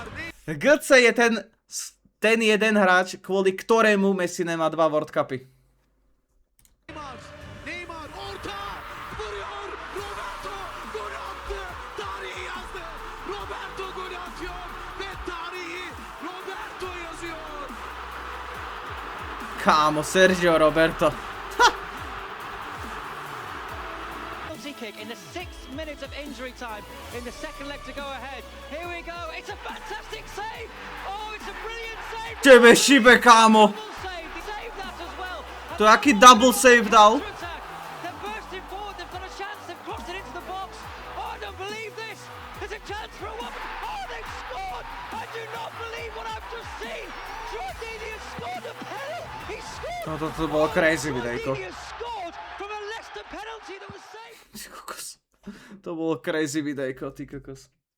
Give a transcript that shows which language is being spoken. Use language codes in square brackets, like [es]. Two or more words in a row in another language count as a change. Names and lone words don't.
[sk] GC je ten jeden hráč, kvôli ktorému Messi nemá 2 [en] World Cupy. [sk] Kámo, Sergio Roberto. [en] Kick in the 6 minutes of injury time in the second leg to go ahead. Here we go. It's a fantastic save. Oh, it's a brilliant save. [sk] Tebe šibe, kámo. To aký [en] double save [sk] dal? [en] They're bursting forward. They've got a chance. They've crossed it into the box. Oh, I don't believe this. There's a chance for a woman. Oh, they've scored. I do not believe what I've just seen. Jordini has scored a penalty. He scored. [sk] No to bolo crazy videjko. [en] Jordini has scored from a Leicester penalty that was saved. [sk] To bolo crazy videjko, ty kokos.